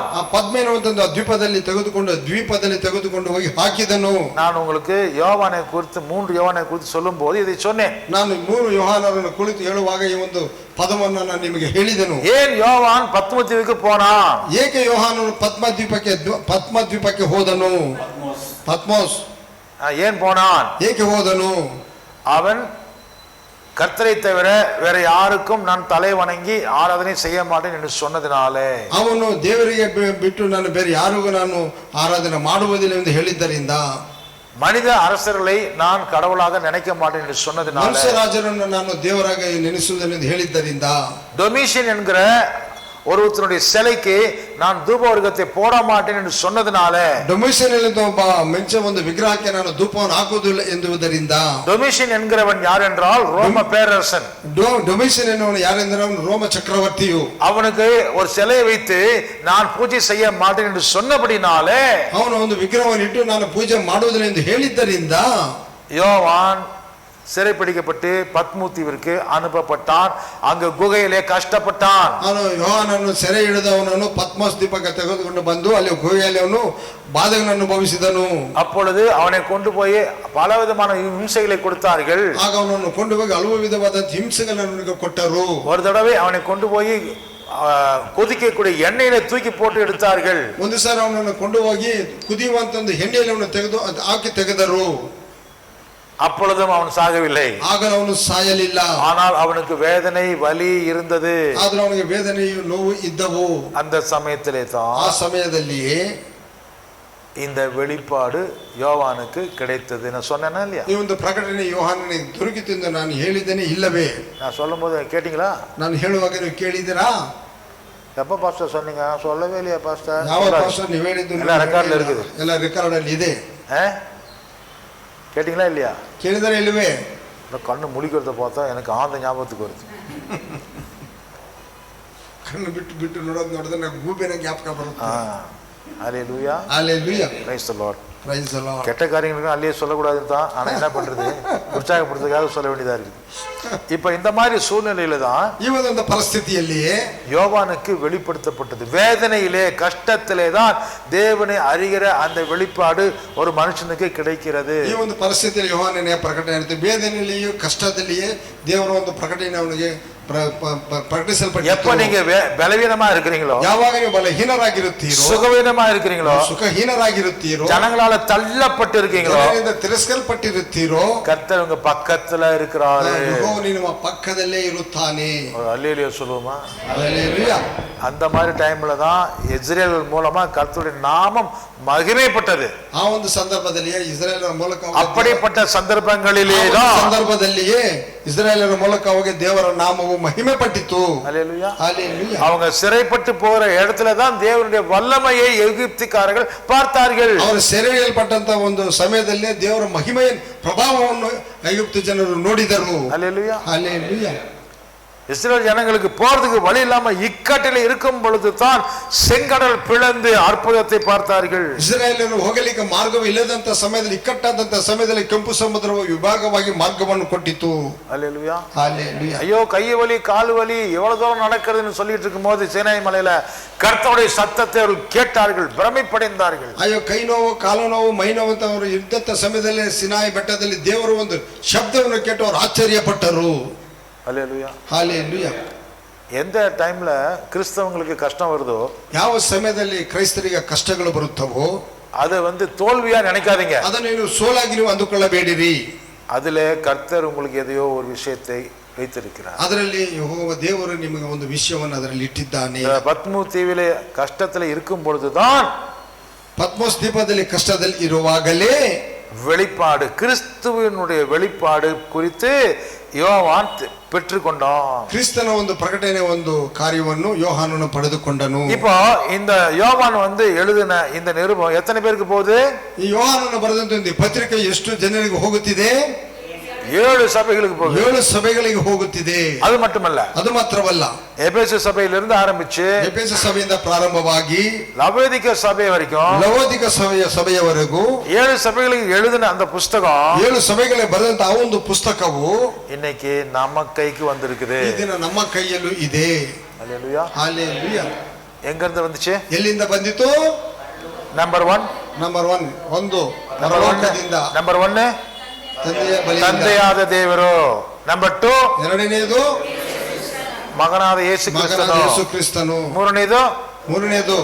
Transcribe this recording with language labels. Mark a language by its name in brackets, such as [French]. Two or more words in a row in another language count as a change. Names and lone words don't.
[Kannada] ಆ ಪದ್ಮ ಎನ್ನುವಂತ ದ್ವೀಪದಲ್ಲಿ ತೆಗೆದುಕೊಂಡು ಹೋಗಿ ಹಾಕಿದನು. [Tamil] நான் உங்களுக்கு யோவானை குறித்து 3 யோவானை குறித்து சொல்லும் போது இதை சொன்னேன். [Kannada] ನಾನು 3 ಯೋಹಾನರನ್ನು ಕುರಿತು ಹೇಳುವಾಗ ಈ ಒಂದು ಪದವನ್ನು ನಾನು ನಿಮಗೆ ಹೇಳಿದೆನು. [Tamil] ஏன் யோவான் பத்ம தீவுக்கு போனான்? [Kannada] ಏಕೆ ಯೋಹಾನನು ಪದ್ಮ ದ್ವೀಪಕ್ಕೆ ಹೋದನು? ಪದ್ಮೋಸ್ [Tamil] ஏன் போனான்? [Kannada] ಏಕೆ ಹೋದನು? [Tamil] அவன் கர்த்தரை தவிர வேற யாருக்கும் நான் தலை வணங்கி ஆராதனை செய்ய மாட்டேன் என்று சொன்னதினாலே, [Kannada] ಅವನು ದೇವರಿಗೆ ಬಿಟ್ಟು ನಾನು ಬೇರೆ ಯಾರಿಗೂ ನಾನು ಆರಾಧನೆ ಮಾಡುವುದಿಲ್ಲ ಎಂದು ಹೇಳಿದ್ದರಿಂದ, [Tamil] மனித அரசர்களை நான் கடவுளாக நினைக்க மாட்டேன் என்று சொன்னதினாலே, [Kannada] ಮನುಷ್ಯ ರಾಜರನ್ನು ನಾನು ದೇವರಾಗಿ ನೆನೆಸುವುದಿಲ್ಲ ಎಂದು ಹೇಳಿದ್ದರಿಂದ, [Tamil] டொமிஷியன் என்கிற ஒருத்தருடைய சிலைக்கு நான் தூப வர்க்கத்தை போட மாட்டேன் என்று சொன்னதுனால, [Kannada] ಡೊಮಿಷನ್ ಒಬ್ಬ ಮೆಂಚ ಒಂದು ವಿಗ್ರಹಕ್ಕೆ ನಾನು ಧೂಪವನ್ನು ಹಾಕುವುದಿಲ್ಲ ಎಂದುವುದರಿಂದ, [Tamil] டொமிஷன் என்கிறவன் யார் என்றால் ரோம பேரரசன். [Kannada] ಡೊಮಿಷನ್ ಎನ್ನುವನು ಯಾರೆಂದರೆ ಅವನು ರೋಮ ಚಕ್ರವರ್ತಿಯು. [Tamil] அவனுக்கு ஒரு சிலையை வைத்து நான் பூஜை செய்ய மாட்டேன் என்று சொன்னபடினாலே, [Kannada] ಅವನು ಒಂದು ವಿಗ್ರಹವನ್ನು ಇಟ್ಟು ನಾನು ಪೂಜೆ ಮಾಡುವುದಿಲ್ಲ ಎಂದು ಹೇಳಿದ್ದರಿಂದ [Tamil] யோவான் சிறைப்பிடிக்கப்பட்டு பத்மு தீவிற்கு அனுப்பப்பட்டான். அங்கு குகையிலே கஷ்டப்பட்டான். [Kannada] ಅವನು ಯೋಹಾನನ್ನು ಸೆರೆ ಹಿಡಿದವನನ್ನು ಪದ್ಮಸ್ ದೀಪಕ್ಕೆ ತೆಗೆದುಕೊಂಡು ಬಂದು ಅಲ್ಲಿ ಗುಹೆಯಲ್ಲಿ ಅವನು ಬಾಧೆಗಳನ್ನು ಅನುಭವಿಸಿದನು. [Tamil] அப்பொழுது அவனை கொண்டு போய் பலவிதமான ಹಿಂಸೆகளை கொடுத்தார்கள். [Kannada] ಆಗ ಅವನನ್ನು ಕೊಂಡು ಹೋಗಿ ಹಲವು ವಿಧವಾದ ಹಿಂಸೆಗಳನ್ನು ಕೊಟ್ಟರು. [Tamil] ஒரு தடவை அவனை கொண்டு போய் கொதிக்கக்கூடிய எண்ணெயில தூக்கி போட்டு எடுத்தார்கள். [Kannada] ಒಂದು ಸಾರಿ ಅವನನ್ನು ಕೊಂಡು ಹೋಗಿ ಕುದಿಯುವಂತ ಒಂದು ಎಣ್ಣೆಯಲ್ಲಿ ಅವನು ತೆಗೆದು ಹಾಕಿ ತೆಗೆದರು. [Tamil] அப்பொழுதும் அவன் சாகவில்லை. [Kannada] ಆಗ ಅವನು ಸಾಯಲಿಲ್ಲ. [Tamil] ஆனால் அவனுக்கு வேதனை வலி இருந்தது. [Kannada] ಆದ್ರೆ ಅವನಿಗೆ ವೇದನೆಯು ನೋವು ಇದ್ದವು. [Tamil] அந்த சமயத்திலே தான் [Kannada] ಆ ಸಮಯದಲ್ಲಿಯೇ [Tamil] இந்த வெளிப்பாடு யோவானுக்கு கிடைத்தது. நான் சொன்னேனா இல்லையா? [Kannada] ಈ ಒಂದು ಪ್ರಕಟಣೆ ಯೋಹಾನನಿಗೆ ದೊರಕಿತು ಎಂದು ನಾನು ಹೇಳಿದ್ದೇನೆ ಇಲ್ಲವೇ? [Tamil] நான் சொல்லும் போது கேட்டீங்களா? [Kannada] ನಾನು ಹೇಳುವಾಗ ನೀವು ಕೇಳಿದ್ದೀರಾ? [Tamil] எப்ப பாஸ்டர் சொன்னீங்க? சொல்லவே இல்லையா பாஸ்டர்? [Kannada] ಯಾವ ಪಾಸ್ಟರ್ ನೀವು ಹೇಳಿದ್ದು? [Tamil] எல்ல ரெக்கார்ட் இருக்குது. [Kannada] ಎಲ್ಲ ರೆಕಾರ್ಡ್ ಅಲ್ಲಿ ಇದೆ. [Tamil] கேட்டீங்களா இல்லையா? [Kannada] ಕೇಳಿದರೆ ಇಲ್ಲವೇ? [Tamil] கண்ணு முழிக்கிறத பார்த்தா எனக்கு ஆந்த ஞாபகத்துக்கு வருது. [Kannada] ಕಣ್ಣು ಬಿಟ್ಟು ಬಿಟ್ಟು ನೋಡಿದ್ರೆ ನನಗೆ ಗೂಬೆನ ಜ್ಞಾಪಕ ಬರುತ್ತೆ. [Tamil] ஹல்லேலூயா. ஹல்லேலூயா. [English] Praise the Lord. Praise the Lord. [Tamil] கெட்ட காரியங்களுக்கு அல்லையே சொல்லக்கூடாதுன்னு தான். ஆனா என்ன பண்றது, உற்சாகப்படுத்துறதுக்காக சொல்ல வேண்டியதா இருக்கு. இப்ப இந்த மாதிரி சூழ்நிலையில தான் [Kannada] ಈ ಒಂದು ಪರಿಸ್ಥಿತಿಯಲ್ಲಿಯೇ [Tamil] யோவானுக்கு வெளிப்படுத்தப்பட்டது. வேதனையிலே கஷ்டத்திலே தான் தேவனை அறிகிற அந்த வெளிப்பாடு ஒரு மனுஷனுக்கு கிடைக்கிறது. [Kannada] ಈ ಒಂದು ಪರಿಸ್ಥಿತಿಯಲ್ಲಿ ಯೋಹಾನನ ಪ್ರಕಟಣೆ ಆಯಿತು. ವೇದನೆಯಲ್ಲಿಯೂ ಕಷ್ಟದಲ್ಲಿಯೇ ದೇವರ ಒಂದು ಪ್ರಕಟಣೆ ಅವನಿಗೆ ಪ್ರಕಟಿಸಲ್ಪಟ್ಟಿತು. [Tamil] எப்ப நீங்க பலவீனமா இருக்கிறீங்களோ, [Kannada] ಯಾವಾಗ ನೀವು ಬಲಹೀನರಾಗಿರುತ್ತೀರೋ, [Tamil] சுகவீனமா இருக்கிறீங்களோ, [Kannada] ಸುಖಹೀನರಾಗಿರುತ್ತೀರೋ, [Tamil] ஜனங்களால தள்ளப்பட்டு இருக்கீங்களோ, [Kannada] ಜನರಿಂದ ತಿರಸ್ಕಲ್ಪಟ್ಟಿರುತ್ತೀರೋ, [Tamil] கர்த்தர் உங்க பக்கத்துல இருக்கிறாரு. [Kannada] ಯೆಹೋವನು ನಿಮ್ಮ ಪಕ್ಕದಲ್ಲೇ ಇರುತ್ತಾನೆ. [Tamil] அல்லேலூயா சொல்லுவோமா? ஹல்லேலூயா. அந்த மாதிரி டைம்ல தான் இஸ்ரேல் மூலமா கர்த்தருடைய நாமம் மகிமைப்பட்டது. [Kannada] ಆ ಒಂದು ಸಂದರ್ಭದಲ್ಲಿಯೇ ಇಸ್ರಾಯೇಲರ ಮೂಲಕ [Tamil] அப்படிப்பட்ட சந்தர்ப்பங்களிலே தான் [Kannada] ಸಂದರ್ಭದಲ್ಲಿಯೇ ಇಸ್ರಾಯೇಲರ ಮೂಲಕವಾಗಿ ದೇವರ ನಾಮವು ಮಹಿಮೆ ಪಟ್ಟಿತು. [Tamil] அல்லேலூயா. ஹல்லேலூயா. அவங்க சிறைப்பட்டு போகிற இடத்துல தான் தேவனுடைய வல்லமையை எகிப்தியர்கள் பார்த்தார்கள். [Kannada] ಅವರು ಸೆರೆಹಿಡಿಯಲ್ಪಟ್ಟಂತ ಒಂದು ಸಮಯದಲ್ಲಿ ದೇವರ ಮಹಿಮೆಯ ಪ್ರಭಾವವನ್ನು ಐಗುಪ್ತ ಜನರು ನೋಡಿದರು. [Tamil] அல்லேலூயா. ஹல்லேலூயா. இஸ்ரேல் ஜனங்களுக்கு போறதுக்கு வழி இல்லாம இக்கட்டில இருக்கும் பொழுது தான் செங்கடல் பிளந்து அற்புதத்தை பார்த்தார்கள். [Kannada] ಇಸ್ರಾಯೇಲರು ಹೋಗಲಿಕ್ಕೆ ಮಾರ್ಗವೇ ಇಲ್ಲದಂತ ಸಮಯದಲ್ಲಿ, ಇಕ್ಕಟ್ಟಾದಂತ ಸಮಯದಲ್ಲಿ ಕೆಂಪು ಸಮುದ್ರವು ವಿಭಾಗವಾಗಿ ಮಾರ್ಗವನ್ನು ಕೊಟ್ಟಿತು. [Tamil] அல்லேலூயா. ஹல்லேலூயா. ஐயோ கை வலி கால் வலி எவ்வளவு தூரம் நடக்கிறதுன்னு சொல்லிட்டு இருக்கும் போது சீனாய் மலையில கர்த்தருடைய சத்தத்தை அவர்கள் கேட்டார்கள், பிரமிப்படைந்தார்கள். [Kannada] ಅಯ್ಯೋ ಕೈ ನೋವು ಕಾಲು ನೋವು ಮೈ ನೋವು ಅಂತ ಅವರು ಇದ್ದಂತ ಸಮಯದಲ್ಲಿ ಸಿನಾಯಿ ಬೆಟ್ಟದಲ್ಲಿ ದೇವರು ಒಂದು ಶಬ್ದವನ್ನು ಕೇಟ್ಟು ಅವರು ಆಶ್ಚರ್ಯಪಟ್ಟರು. [Tamil] அல்லேலூயா. ஹல்லேலூயா. எந்த டைம்ல கிறிஸ்தவங்களுக்கு கஷ்டம் வருதோ, [Kannada] ಯಾವ ಸಮಯದಲ್ಲಿ ಕ್ರೈಸ್ತರಿಗೆ ಕಷ್ಟಗಳು ಬರುತ್ತವೋ [Tamil] அதை தோல்வியா நினைக்காதீங்க. [Kannada] ಅದನ್ನು ನೀವು ಸೋಲಾಗಿ ನೀವು ಅಂದುಕೊಳ್ಳಬೇಡಿರಿ. [Tamil] அதுல கர்த்தர் உங்களுக்கு எதையோ ஒரு விஷயத்தை வைத்திருக்கிறார். [Kannada] ಅದರಲ್ಲಿ ಯೆಹೋವ ದೇವರು ನಿಮಗೆ ಒಂದು ವಿಷಯವನ್ನು ಅದರಲ್ಲಿ ಇಟ್ಟಿದ್ದಾನೆ. [Tamil] பத்மு தீவிலே கஷ்டத்துல இருக்கும் பொழுதுதான் [Kannada] ಪದ್ಮೋಸ್ ದ್ವೀಪದಲ್ಲಿ ಕಷ್ಟದಲ್ಲಿ ಇರುವಾಗಲೇ [Tamil] வெளிப்பாடு, கிறிஸ்துவினுடைய வெளிப்பாடு குறித்து யோவான் பெற்றுக்கொண்டான். [Kannada] ಕ್ರಿಸ್ತನ ಒಂದು ಪ್ರಕಟಣೆ ಒಂದು ಕಾರ್ಯವನ್ನು ಯೋಹಾನನು ಪಡೆದುಕೊಂಡನು. [Tamil] இப்போ இந்த யோவான் எழுதின இந்த நிருபம் எத்தனை பேருக்கு போகுது? [Kannada] ಈ ಯೋಹಾನನು ಬರೆದಂತ ಒಂದು ಪತ್ರಿಕೆ ಎಷ್ಟು ಜನರಿಗೆ ಹೋಗುತ್ತಿದೆ? [Tamil] 7 சபைகளுக்கு போகுது. [Kannada] 7 ಸಭೆಗಳಿಗೆ ಹೋಗುತ್ತಿದೆ. [Tamil] அது மட்டுமல்ல, [Kannada] ಅದು ಮಾತ್ರವಲ್ಲ, [Tamil] எபேசு சபையிலிருந்து ஆரம்பிச்சு [Kannada] ಎಫೆಸ ಸಭೆಯಿಂದ ಪ್ರಾರಂಭವಾಗಿ [Tamil] லவோதிக சபை வரைக்கும் [Kannada] ಲವೋದಿಕ ಸಭೆಯವರೆಗೂ [Tamil] 7 சபைகளுக்கு எழுதின அந்த புஸ்தகம் [Kannada] 7 ಸಭೆಗಳಿಗೆ ಬರೆದಂತ ಆ ಒಂದು ಪುಸ್ತಕವು [Tamil] இன்னைக்கு நம்ம கைக்கு வந்திருக்குது. [Kannada] ಈ ದಿನ ನಮ್ಮ ಕೈಯಲ್ಲೂ ಇದೆ. [Tamil] அல்லேலூயா. [Kannada] ಹಲ್ಲೇಲೂಯಾ. [Tamil] எங்க இருந்து வந்துச்சு? [Kannada] ಎಲ್ಲಿಂದ ಬಂದಿತು? [Tamil] நம்பர் 1 [Kannada] ನಂಬರ್ 1 ಪರಲೋಕದಿಂದ. [Tamil] நம்பர் 1 [Kannada] ತಂದೆಯ ಬಳಿಯಿಂದ. ತಂದೆಯಾದ ದೇವರು. ನಂಬರ್ 2 ಎರಡನೇದು ಮಗನಾದ ಯೇಸು ಮಗನಾದ ಯೇಸು ಕ್ರಿಸ್ತನು. ಮೂರನೇದು